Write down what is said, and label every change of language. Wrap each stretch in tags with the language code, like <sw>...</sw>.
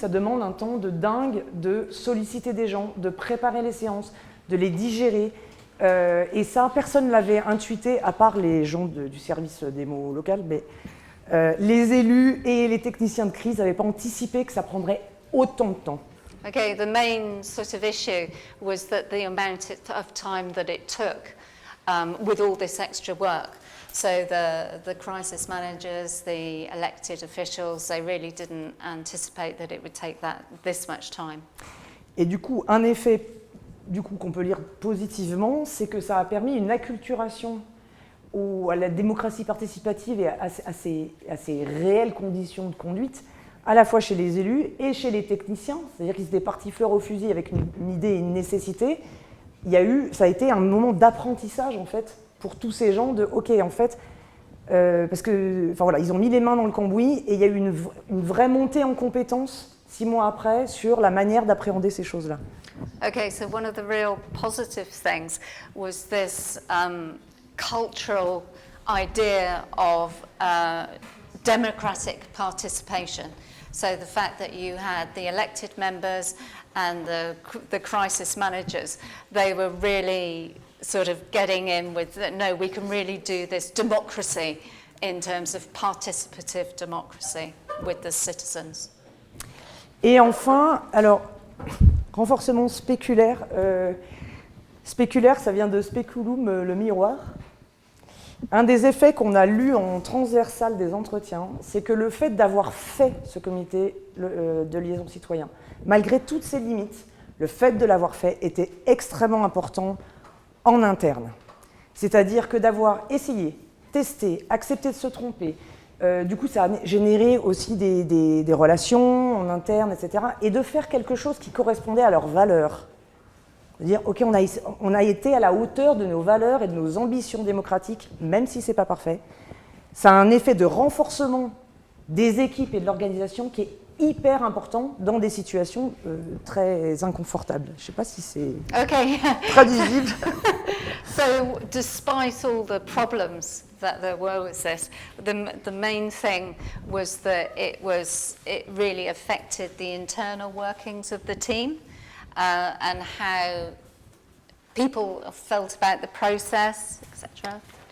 <fr>Ça demande un temps de dingue de solliciter des gens, de préparer les séances, de les digérer. Et ça, personne ne l'avait intuité, à part les gens du service démo local. Mais les élus et les techniciens de crise n'avaient pas anticipé que ça prendrait autant de temps.</fr> <en>Okay, the main sort of issue was that the amount of time that it took with all this extra work. So the crisis managers, the elected officials, they really didn't anticipate that it would take this much time.</en> <fr>Et du coup, un effet du coup, qu'on peut lire positivement, c'est que ça a permis une acculturation à la démocratie participative et à ces réelles conditions de conduite, à la fois chez les élus et chez les techniciens, c'est-à-dire qu'ils étaient partis fleur au fusil avec une idée et une nécessité. Ça a été un moment d'apprentissage, en fait, pour tous ces gens de « ok, en fait », parce que, enfin voilà, ils ont mis les mains dans le cambouis et il y a eu une vraie montée en compétences 6 mois après sur la manière d'appréhender ces choses-là.</fr> <en>Okay, so one of the real positive things was this cultural idea of democratic participation. So the fact that you had the elected members and the crisis managers, they were really sort of getting in with, no, we can really do this democracy in terms of participative democracy with the citizens.</en> <fr>Et enfin, alors, renforcement spéculaire. Spéculaire, ça vient de speculum, le miroir. Un des effets qu'on a lu en transversal des entretiens, c'est que le fait d'avoir fait ce comité de liaison citoyen, malgré toutes ses limites, le fait de l'avoir fait était extrêmement important en interne. C'est-à-dire que d'avoir essayé, testé, accepté de se tromper, du coup ça a généré aussi des relations en interne, etc. Et de faire quelque chose qui correspondait à leurs valeurs. C'est-à-dire, ok, on a été à la hauteur de nos valeurs et de nos ambitions démocratiques, même si ce n'est pas parfait. Ça a un effet de renforcement des équipes et de l'organisation qui est hyper important dans des situations très inconfortables. Je ne sais pas si c'est traduisible.</fr> <en>So, despite all the problems that there were with this, the main thing was that it really affected the internal workings of the team and how people felt about the process, etc.</en>